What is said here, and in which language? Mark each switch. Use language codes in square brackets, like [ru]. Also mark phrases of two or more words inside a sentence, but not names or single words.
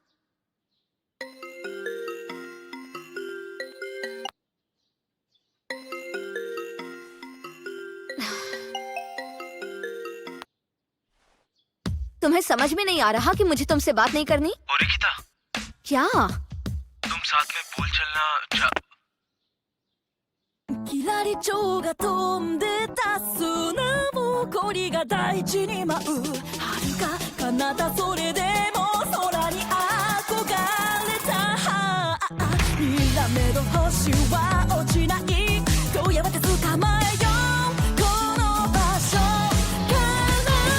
[hi] तुम्हें समझ में नहीं आ रहा कि मुझे तुमसे बात नहीं करनी? ओरिकिता, क्या? तुम साथ में पूल चलना [ja] キラリ蝶が飛んでた砂ぼこりが大地に舞う遥か彼方それでも空に憧れたにらめの星は落ちない今夜まで捕まえようこの場所から